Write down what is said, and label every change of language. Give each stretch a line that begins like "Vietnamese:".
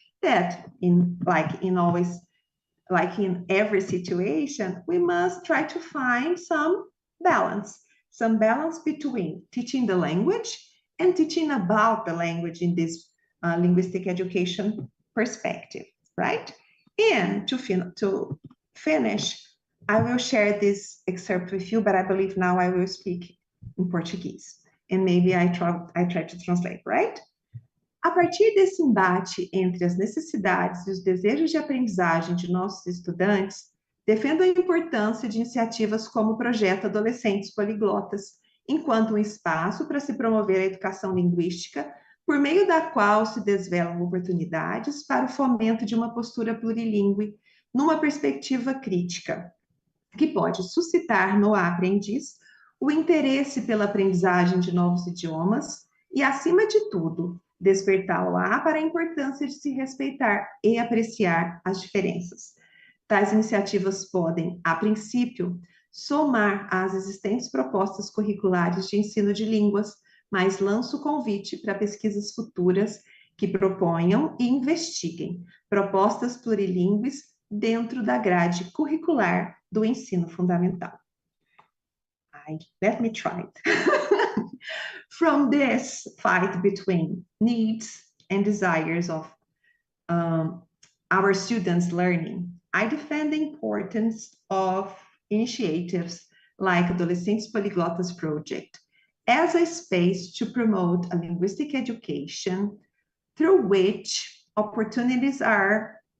English: That in every situation, we must try to find some balance between teaching the language and teaching about the language in this linguistic education perspective, right? And to finish, I will share this excerpt with you, but I believe now I will speak in Portuguese. And maybe I try to translate, right?
Portuguese: A partir desse embate entre as necessidades e os desejos de aprendizagem de nossos estudantes, defendo a importância de iniciativas como o projeto Adolescentes Poliglotas, enquanto um espaço para se promover a educação linguística, por meio da qual se desvelam oportunidades para o fomento de uma postura plurilíngue, numa perspectiva crítica, que pode suscitar no aprendiz o interesse pela aprendizagem de novos idiomas e, acima de tudo, despertá-lo-á para a importância de se respeitar e apreciar as diferenças. Tais iniciativas podem, a princípio, somar às existentes propostas curriculares de ensino de línguas, mas lanço o convite para pesquisas futuras que proponham e investiguem propostas plurilíngues dentro da grade curricular do ensino fundamental.
English: Let me try it. From this fight between needs and desires of our students' learning, I defend the importance of initiatives like Adolescentes Poliglotas Project as a space to promote a linguistic education through which opportunities are